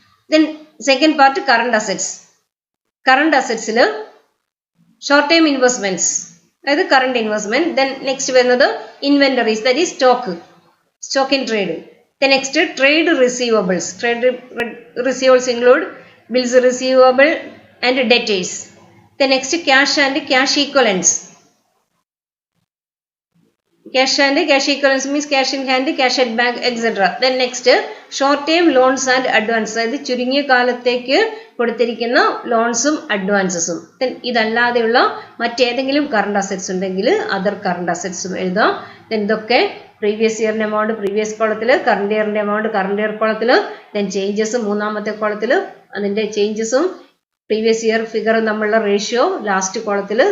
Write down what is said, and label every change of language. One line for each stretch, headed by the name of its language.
English: Then second part current assets. Current അസറ്റ്സിൽ short time investments, അതായത് current investment. Then next വരുന്നത് inventories, that is stock in trade. Then next trade receivables. Trade receivables include bills receivable and debtors. Then next cash and cash equivalents. Cash and cash equivalents means cash in hand, cash at bank, etc. Then next short term loans and advances,
Malayalam: അതായത് ചുരുങ്ങിയ കാലത്തേക്ക് കൊടുത്തിരിക്കുന്ന ലോൺസും അഡ്വാൻസസും. Then ഇതല്ലാതെയുള്ള മറ്റേതെങ്കിലും current assets ഉണ്ടെങ്കിൽ other current അസറ്റ്സും എഴുതാം. Then ഇതൊക്കെ previous ഇയറിന്റെ amount previous കോളത്തിൽ, current ഇയറിന്റെ amount current year കോളത്തിൽ, ദെൻ ചേഞ്ചസ് മൂന്നാമത്തെ കോളത്തിൽ, അതിന്റെ ചേഞ്ചസും പ്രീവിയസ് ഇയർ ഫിഗറും തമ്മിലുള്ള റേഷ്യോ ലാസ്റ്റ് കോളത്തിൽ.